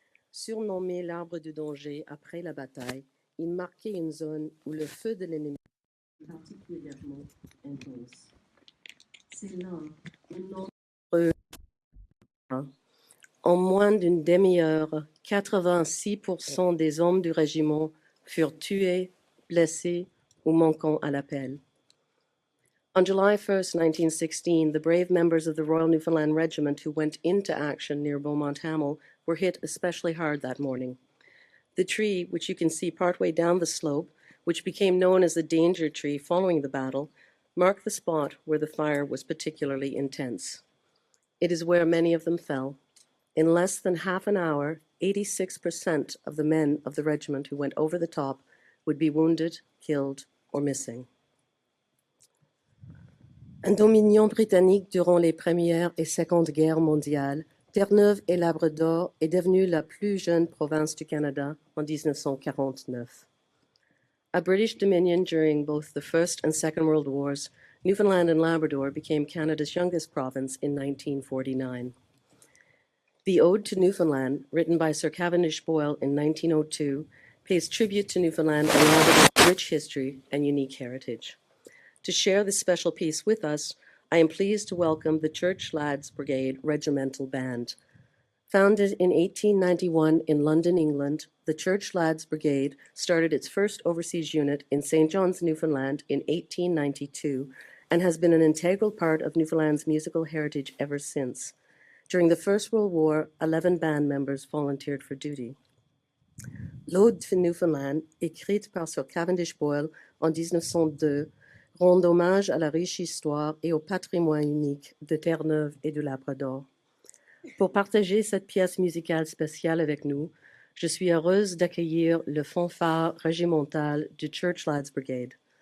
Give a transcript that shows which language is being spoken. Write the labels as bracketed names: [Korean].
[French] Surnommé l'arbre du danger après la bataille, il marquait une zone où le feu de l'ennemi était particulièrement intense. C'est là où nombreux. En moins d'une demi-heure, 86% des hommes du régiment furent tués, blessés ou manquant à l'appel. [English] On July 1st, 1916, the brave members of the Royal Newfoundland Regiment who went into action near Beaumont-Hamel were hit especially hard that morning. The tree, which you can see partway down the slope, which became known as the danger tree following the battle, marked the spot where the fire was particularly intense. It is where many of them fell. In less than half an hour, 86% of the men of the regiment who went over the top would be wounded, killed, or missing. [French] Un dominion britannique durant les Premières et Secondes Guerres mondiales, Terre-Neuve et Labrador est devenue la plus jeune province du Canada en 1949. [English] A British dominion during both the First and Second World Wars, Newfoundland and Labrador became Canada's youngest province in 1949. The Ode to Newfoundland, written by Sir Cavendish Boyle in 1902, pays tribute to Newfoundland and Labrador's rich history and unique heritage. To share this special piece with us, I am pleased to welcome the Church Lads Brigade Regimental Band. Founded in 1891 in London, England, the Church Lads Brigade started its first overseas unit in St. John's, Newfoundland in 1892 and has been an integral part of Newfoundland's musical heritage ever since. During the First World War, 11 band members volunteered for duty. [French] L'Ode to Newfoundland, écrite par Sir Cavendish Boyle en 1902, rend hommage à la riche histoire et au patrimoine unique de Terre-Neuve et du Labrador. Pour partager cette pièce musicale spéciale avec nous, je suis heureuse d'accueillir le fanfare régimental du Church Lads Brigade.